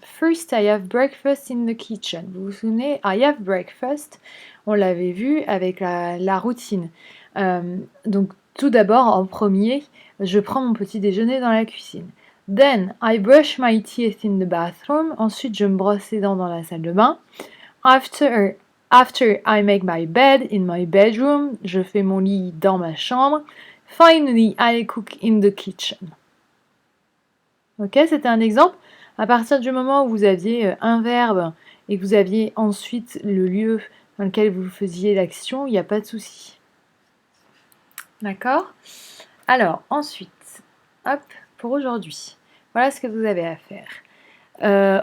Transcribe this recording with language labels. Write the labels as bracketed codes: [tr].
[en] First, I have breakfast in the kitchen. [fr] Vous vous souvenez, [en] I have breakfast. [fr] On l'avait vu avec la routine. Donc, tout d'abord, en premier, je prends mon petit déjeuner dans la cuisine. [en] Then, I brush my teeth in the bathroom. [fr] Ensuite, je me brosse les dents dans la salle de bain. [en] After, I make my bed in my bedroom. [fr] Je fais mon lit dans ma chambre. [en] Finally, I cook in the kitchen. [fr] Ok, c'était un exemple. À partir du moment où vous aviez un verbe et que vous aviez ensuite le lieu dans lequel vous faisiez l'action, il n'y a pas de souci. D'accord? Alors, ensuite, hop, pour aujourd'hui, voilà ce que vous avez à faire.